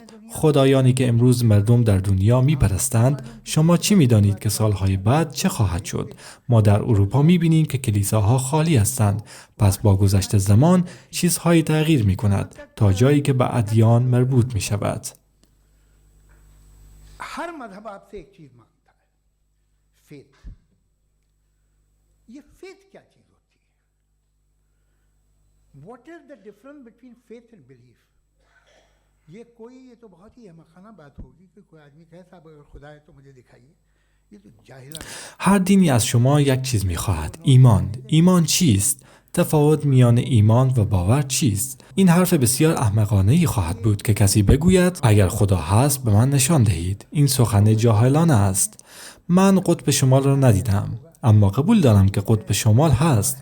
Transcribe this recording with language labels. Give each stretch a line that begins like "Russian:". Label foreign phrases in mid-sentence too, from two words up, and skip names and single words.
Persian: خدایانی که امروز مردم در دنیا میپرستند، شما چی میدانید که سالهای بعد چه خواهد شد؟ ما در اروپا میبینیم که کلیساها خالی هستند. پس با گذشت زمان چیزهایی تغییر میکند تا جایی که به ادیان مربوط میشود. هر مذهب
Hindi: आपसे एक चीज मांगता है, फेथ. ये फेथ क्या चीज होती है?
English: What is the difference between faith and belief?
Hindi: ये तो बहुत ही अहमकाना बात होगी कि कोई आदमी कहे साहब अगर खुदा है तो मुझे दिखाइए. ये तो जाहिलाना.
Persian: هر دینی از شما یک چیز می‌خواهد. ایمان چیست؟ تفاوت میان ایمان و باور چیست؟ این حرف بسیار احمقانه‌ای خواهد بود که کسی بگوید اگر خدا هست به من نشان دهید. این سخن جاهلانه است. من قطب شمال را ندیدم، اما قبول دارم که قطب شمال هست.